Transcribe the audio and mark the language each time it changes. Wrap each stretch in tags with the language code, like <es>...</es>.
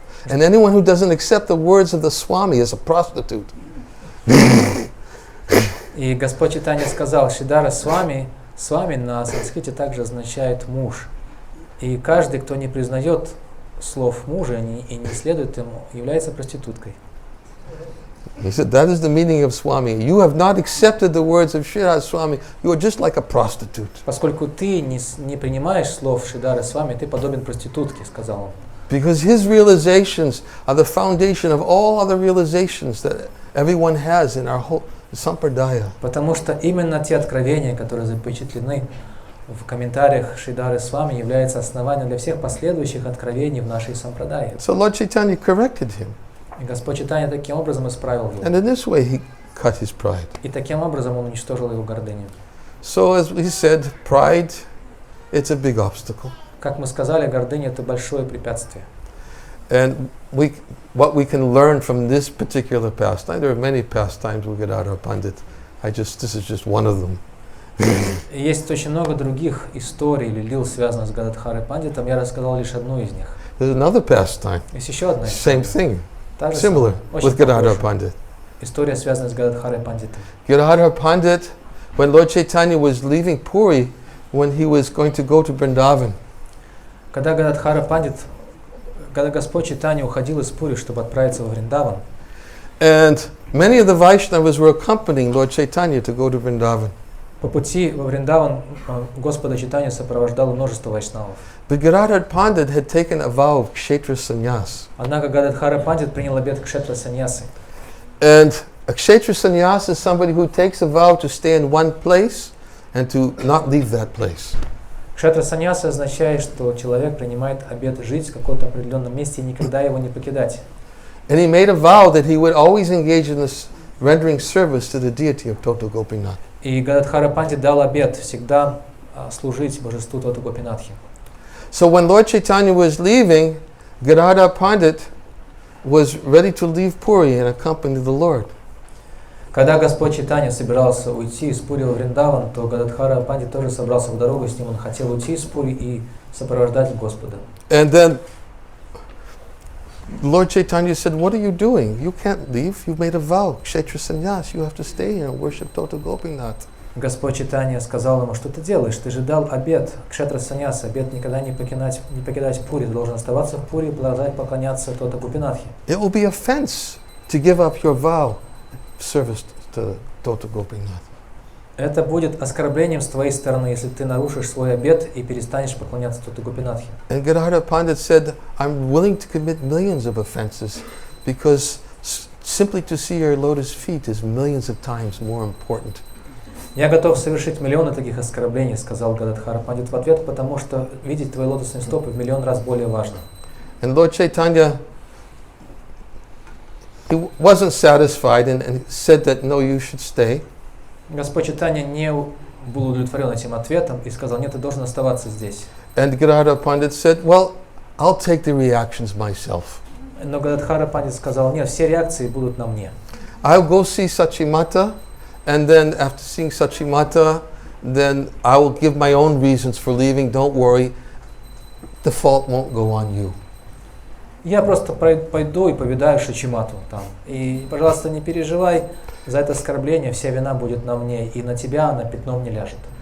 <en>And anyone who doesn't accept the words of the Swami is a prostitute.</en> <ru>И Господь Чайтанья сказал: Шридхара Свами, Свами на санскрите также означает муж. И каждый, кто не признает слов мужа и не следует ему, является проституткой.</ru> <en>He said, that is the meaning of Swami. You have not accepted the words of Sridhar Swami. You are just like a prostitute.</en> <ru>Поскольку ты не принимаешь слов Шридхары Свами, ты подобен проститутке, сказал он.</ru> <en>Because his realizations are the foundation of all other realizations that everyone has in our whole sampradaya.</en> <ru>Потому что именно те откровения, которые запечатлены в комментариях Шридары Свами, являются основанием для всех последующих откровений в нашей сампрадае.</ru> <en>So Lord Chaitanya corrected him.</en> <ru>И Господь Чайтанья таким образом исправил его.</ru> <en>And in this way he cut his pride.</en> <ru>И таким образом он уничтожил его гордыню.</ru> <en>So as he said, pride, it's a big obstacle.</en> <ru>Как мы сказали, гордыня — это большое препятствие.</ru> <en>And what we can learn from this particular pastime, there are many pastimes with Gadadhara Pandit. This is just one of them.</en> <ru>И есть очень много других историй или лил, связанных с Гададхарой Пандитом. Я рассказал лишь одну из них.</ru> <en>There's another pastime,</en> <ru>Есть еще одна история.</ru> <en>same thing,</en> <ru>Та же</ru> <en>similar,</en> <ru>самая,</ru> <en>with</en> <ru>очень</ru> <en>Gadadhara</en> <ru>похожая.</ru> <en>Pandit.</en> <ru>История, связанная с Гададхарой Пандитом.</ru> <en>Gadadhara Pandit, when Lord Chaitanya was leaving Puri, when he was going to go to Vrindavan,</en> <ru>Когда Гададхара Пандит, когда Господь Чайтанья уходил из Пури, чтобы отправиться во Вриндаван,</ru> <en>and many of the Vaishnavas were accompanying Lord Chaitanya to go to Vrindavan.</en> <ru>по пути во Вриндаван Господа Чайтанью сопровождало множество вайшнавов.</ru> <en>But Gadadhara Pandit had taken a vow of kshetra sannyas.</en> <ru>Однако Гададхара Пандит принял обет кшетра саньяси.</ru> <en>And a kshetra sannyas is somebody who takes a vow to stay in one place and to not leave that place.</en> <ru>Кшетра саньяси означает, что человек принимает обет жить в каком-то определенном месте и никогда его не покидать.</ru> <en>And he made a vow that he would always engage in this rendering service to the deity of Toto Gopinath.</en> <ru>И Гададхара Пандит дал обет всегда служить божеству Тота Гопинатхи.</ru> <en>So when Lord Chaitanya was leaving, Gadadhara Pandit was ready to leave Puri and accompany the Lord.</en> <ru>Когда Господь Чайтанья собирался уйти из Пури во Вриндаван, то Гададхара Пандит тоже собрался в дорогу с ним. Он хотел уйти из Пури и сопровождать Господа.</ru> <en>And then Lord Chaitanya said, "What are you doing? You can't leave. You've made a vow, kshetra sannyas. You have to stay here and worship Toto Gopinath."</en> <ru>Господь Чайтанья сказал ему: что ты делаешь? Ты же дал обет, кшетра саньяс, обет никогда не покидать Пури. Ты должен оставаться в Пури и продолжать поклоняться Тота Гопинатхи.</ru> <en>It will be offense to give up your vow of service to Toto Gopinath.</en> <ru>Это будет оскорблением с твоей стороны, если ты нарушишь свой обет и перестанешь поклоняться Тота Гопинатхи.</ru> <en>And Gadadhara Pandit said, "I'm willing to commit millions of offenses because simply to see your lotus feet is millions of times more important."</en> <ru>Я готов совершить миллионы таких оскорблений, сказал Гададхара Пандит в ответ, потому что видеть твои лотосные стопы в миллион раз более важно.</ru> <en>And Lord Chaitanya, he wasn't satisfied and said that, "No, you should stay."</en> <ru>Господь Чайтанья не был удовлетворен этим ответом и сказал: нет, ты должен оставаться здесь.</ru> <en>And Gadadhara Pandit said, "Well, I'll take the reactions myself.</en> <ru>Но Гададхара Пандит сказал: нет, все реакции будут на мне.</ru> <en>I'll go see Sachimata, and then after seeing Sachimata, then I will give my own reasons for leaving. Don't worry, the fault won't go on you."</en> <ru>Я просто пойду и повидаю Шачимату там. И, пожалуйста, не переживай за это оскорбление, вся вина будет на мне, и на тебя она пятном не ляжет.</ru>